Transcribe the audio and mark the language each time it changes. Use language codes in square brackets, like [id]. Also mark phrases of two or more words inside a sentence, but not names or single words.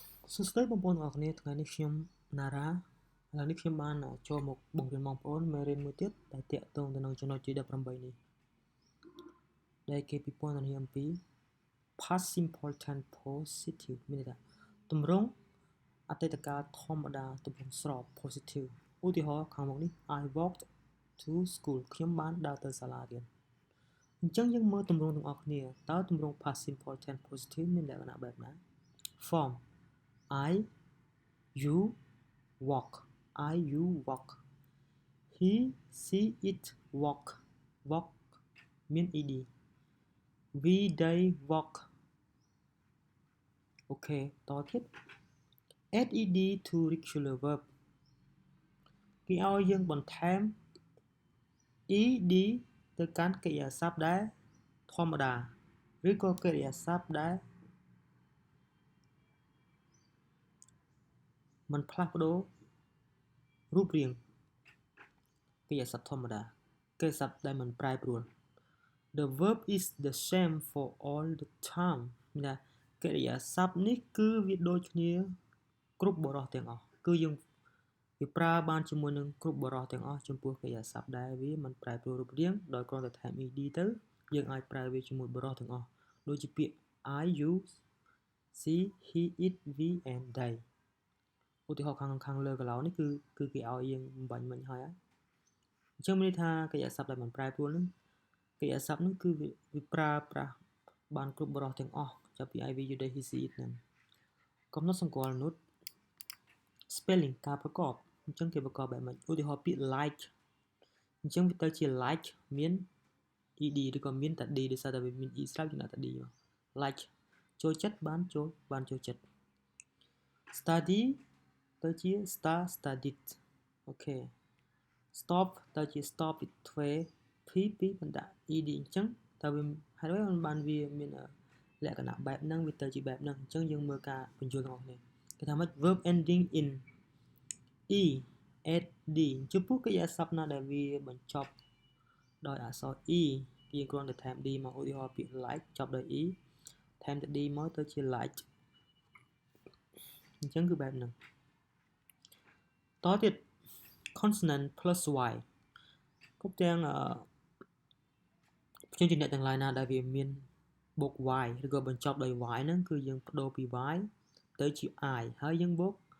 [km] សួស្តីបងប្អូនទាំងអស់គ្នាថ្ងៃនេះខ្ញុំ NARA ឥឡូវនេះខ្ញុំបានចូលមកបង្រៀនបងប្អូនមេរៀនមួយទៀតដែលតាក់ទងទៅនឹងចំណុចទី18នេះដែលគេពិពណ៌នា អំពី [en] past simple tense positive [km] មានន័យថាទម្រង់អតីតកាលធម្មតា ទម្រង់ស្រប positive ឧទាហរណ៍ខាងមុខនេះ [en] I walked to school [km] ខ្ញុំបានដើរទៅសាលារៀនអញ្ចឹងយើងមើលទម្រង់ទាំងអស់គ្នាតើទម្រង់ [en] past simple tense positive [km] មានលក្ខណៈបែបណា [en] form I you walk you walk he she it walk walk [km] មាន ed [en] we they walk [km] អូខេតទៀត [en] add ed to regular verb [km] គេឲ្យយើងបន្ថែម ed ទៅកាន់កិរិយាសព្ទដែលធម្មតាឬក៏កិរិយាសព្ទដែល មិនផ្លាស់ប្ដូររូបរាងកិរិយាសព្ទធម្មតាកិរិយាសព្ទដែលមិនប្រែប្រួល [en] The verb is the same for all the time [km] មានថាកិរិយាសព្ទនេះគឺវាដូចគ្នាគ្រប់បរិបទទាំងអស់គឺយើងវាប្រើបានជាមួយនឹងគ្រប់បរិបទទាំងអស់ចំពោះកិរិយាសព្ទដែលវាមិនប្រែប្រួលរូបរាងដោយគ្រាន់តែថែម ed ទៅយើងអាចប្រើ វាជាមួយបរិបទទាំងអស់ដូចជាពាក្យ [en] I you she he it we and they [km] ឧទាហរណ៍ខាងលើកន្លងនេះគឺគេឲ្យយើងបំបញ្ញមិញហើយអញ្ចឹងមានន័យថាកិរិយាសព្ទដែលមិនប្រែប្រួលហ្នឹងកិរិយាសព្ទហ្នឹងគឺវាប្រើប្រាស់បានគ្រប់បរិបទទាំងអស់ចាប់ ពី [en] I we you they he she it [km] ហ្នឹងកំណត់សម្គាល់ [en] note spelling [km] ការប្រកបអញ្ចឹងគេប្រកបបែបម៉េចឧទាហរណ៍ពាក្យ like អញ្ចឹងវាទៅជា like មាន ed ឬក៏មានតែ d ដោយសារតែ វាមាន e ស្រាប់យើងដាក់តែ d មក like ចូលចិត្តបានចូលចិត្ត study ទៅជា studied អូខេ stop ទៅជា stop ពីទ្វេ p បណ្ដាក់ ed អញ្ចឹងតើវាហេតុអ្វីបានវាមានលក្ខណៈបែបហ្នឹងវាទៅជាបែបហ្នឹងអញ្ចឹងយើងមើលការបញ្ចូលទាំងអស់គ្នាគេថាម៉េច [en] verb ending in e at d [km] ចំពោះកិរិយាសព្ទណាដែលវាបញ្ចប់ដោយអក្សរ e យើងគ្រាន់តែថែម d មកឧទាហរណ៍ពាក្យ like ចប់ដោយ e ថែមតែ d មកទៅជា like អញ្ចឹងគឺបែបហ្នឹងតទៀត [en] consonant plus y [km] គ្រប់ទាំងព្យញ្ជនៈទាំងឡាយណាដែលវាមានបូក y ឬក៏បញ្ចប់ដោយ y ហ្នឹងគឺយើងបដូរពី y ទៅជា i ហើយយើងបូ